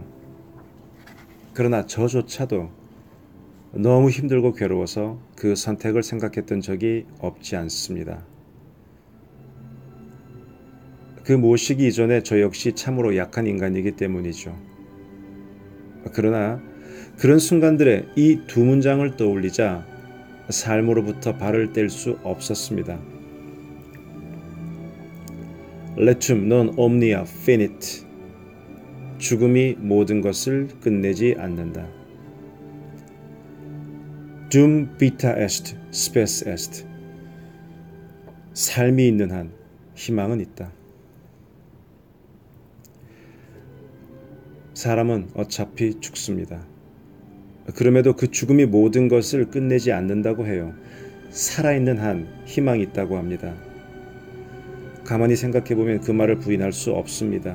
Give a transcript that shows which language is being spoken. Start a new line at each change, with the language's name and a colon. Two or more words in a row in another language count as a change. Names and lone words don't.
Korean: 그러나 저조차도 너무 힘들고 괴로워서 그 선택을 생각했던 적이 없지 않습니다. 그 모시기 이전에 저 역시 참으로 약한 인간이기 때문이죠. 그러나 그런 순간들에 이 두 문장을 떠올리자 삶으로부터 발을 뗄 수 없었습니다.
Latin: Letum non omnia finit.
Korean: 죽음이 모든 것을 끝내지 않는다.
Latin: Dum vita est, spes est.
Korean: 삶이 있는 한 희망은 있다. 사람은 어차피 죽습니다. 그럼에도 그 죽음이 모든 것을 끝내지 않는다고 해요. 살아있는 한 희망이 있다고 합니다. 가만히 생각해보면 그 말을 부인할 수 없습니다.